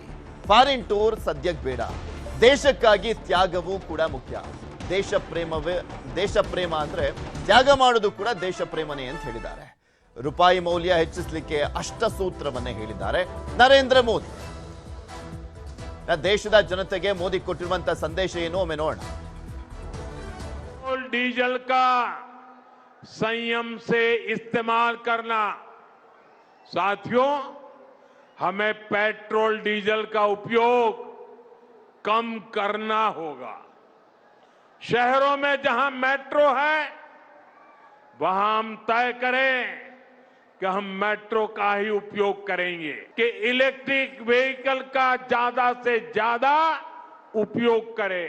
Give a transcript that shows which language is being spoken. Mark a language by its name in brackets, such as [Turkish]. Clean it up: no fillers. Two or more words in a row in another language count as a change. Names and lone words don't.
[English] foreign tour [Kannada] ಸದ್ಯಕ್ಕೆ ಬೇಡ, ದೇಶಕ್ಕಾಗಿ ತ್ಯಾಗವೂ ಕೂಡ ಮುಖ್ಯ. ದೇಶ ಪ್ರೇಮ ಅಂದ್ರೆ ತ್ಯಾಗ ಮಾಡೋದು ಕೂಡ ದೇಶ ಪ್ರೇಮನೆ ಅಂತ ಹೇಳಿದ್ದಾರೆ. ರೂಪಾಯಿ ಮೌಲ್ಯ ಹೆಚ್ಚಿಸಲಿಕ್ಕೆ ಅಷ್ಟ ಸೂತ್ರವನ್ನೇ ಹೇಳಿದ್ದಾರೆ ನರೇಂದ್ರ ಮೋದಿ. ದೇಶದ ಜನತೆಗೆ ಮೋದಿ ಕೊಟ್ಟಿರುವಂತಹ ಸಂದೇಶ ಏನು ಒಮ್ಮೆ ನೋಡೋಣ. [Hindi] डीजल का संयम से इस्तेमाल करना। साथियों, हमें पेट्रोल डीजल का उपयोग कम करना होगा। शहरों में जहां मेट्रो है वहां हम तय करें कि हम मेट्रो का ही उपयोग करेंगे, कि [English] electric vehicle [Hindi] का ज्यादा से ज्यादा उपयोग करें।